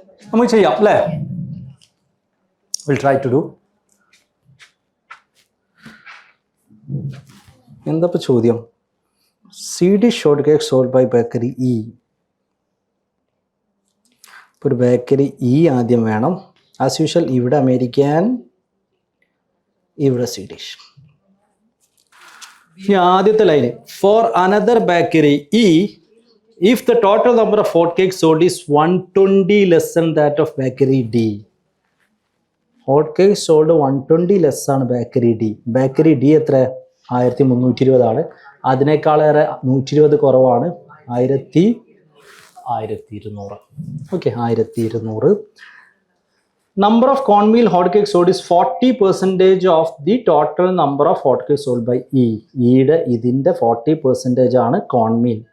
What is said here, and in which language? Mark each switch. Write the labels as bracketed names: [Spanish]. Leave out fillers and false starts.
[Malayalam] നമുക്ക് ചെയ്യാം അല്ലേ? [English] We'll try to do. [Malayalam] എന്താ ചോദ്യം? [English] Swedish hotcake sold by bakery E. [Malayalam] ഒരു ബേക്കറി E ആദ്യം വേണം. ആസ് യൂഷ്വൽ ഇവിടെ അമേരിക്കൻ, ഇവിടെ സ്വീഡിഷ്. ഈ ആദ്യത്തെ [English] ലൈന് for another bakery E, if the total number of hotcakes sold is 120 less than that of bakery D. Hotcakes sold 120 less [Malayalam] ആണ് [English] Bakery D. [Malayalam] Bakery D എത്ര? 1320 ആണ്. അതിനേക്കാളേറെ 120 കുറവാണ് 1200. Okay, 1200. [English] Number of cornmeal hotcakes sold is 40% of the total number of hotcakes sold by E. [Malayalam] ഇതിന്റെ 40% ആണ് cornmeal.